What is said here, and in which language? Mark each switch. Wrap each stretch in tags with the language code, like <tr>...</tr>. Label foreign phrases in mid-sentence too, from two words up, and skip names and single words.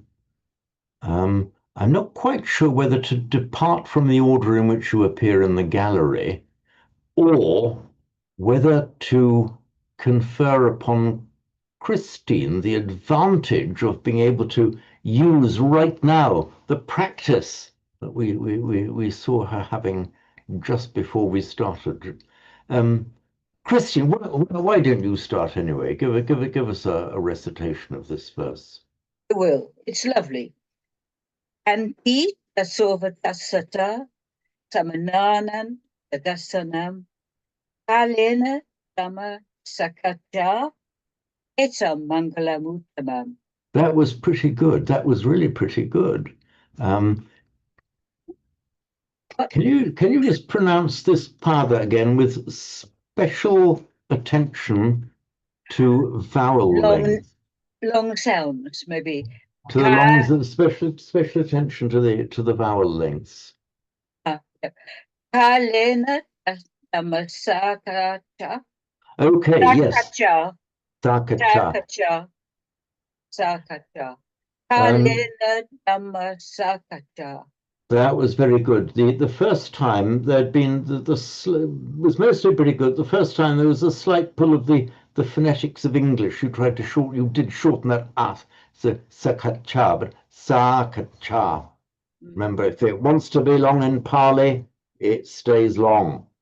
<en>I'm not quite sure whether to depart from the order in which you appear in the gallery or whether to confer upon Christine the advantage of being able to use right now the practice that we saw her having just before we started. Christine, why don't you start anyway? Give us a recitation of this verse. I will. It's lovely.</en> <pi>Anti tasovatasata samananan tadasanam kalena dhamma sakacha eta mangalamuttamam.</pi> <en>That was pretty good. That was really pretty good. Can you just pronounce this pada again with special attention to vowel length? Long sounds, maybe. To the longs, special attention to the vowel lengths.</en> <pi>Kalena dhamma sakacha.</pi> <en>Okay, yes.</en> <pi>Sakacha. Sakacha. Kalena dhamma sakacha.</pi> <en>That was very good. The first time there'd been was mostly pretty good. The first time there was a slight pull of the phonetics of English. You did shorten that at, so sakacha, but sakacha. Remember, if it wants to be long in Pali, it stays long.</en>